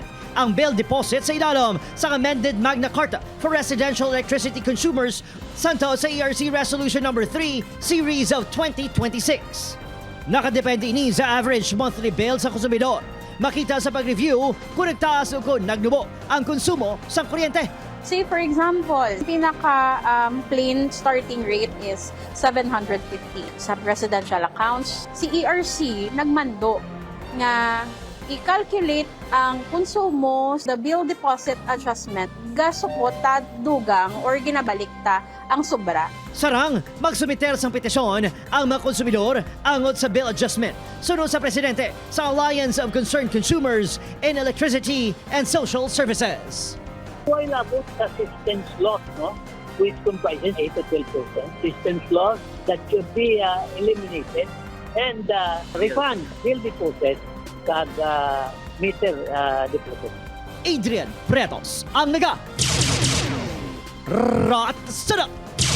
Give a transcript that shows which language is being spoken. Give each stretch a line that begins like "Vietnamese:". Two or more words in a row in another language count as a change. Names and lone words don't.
Hiligaynon: Ang bill deposit sa idalom sa amended Magna Carta for Residential Electricity Consumers santo sa ERC Resolution No. 3 Series of 2026. Nakadepende ini sa average monthly bill sa konsumidor. Makita sa pag-review kung nagtaas o kung nagnubo ang konsumo sa kuryente.
English: Say for example, plain starting rate is 750 sa residential accounts.
Hiligaynon: Si ERC nagmando nga i-calculate ang konsumo sa
English: bill deposit adjustment
Hiligaynon: gasupot ta dugang or ginabalikta ang sobra. Sarang magsumiter sang petisyon ang mga konsumidor angot sa bill adjustment. Sunod sa presidente sa Alliance of Concerned Consumers in Electricity and Social Services.
English: While about the systems loss, which comprises 8 to 12%, systems loss that should be eliminated and refund bill deposit kag meter deposit.
Hiligaynon: Adrian Pretos ang naga. Rat Sada!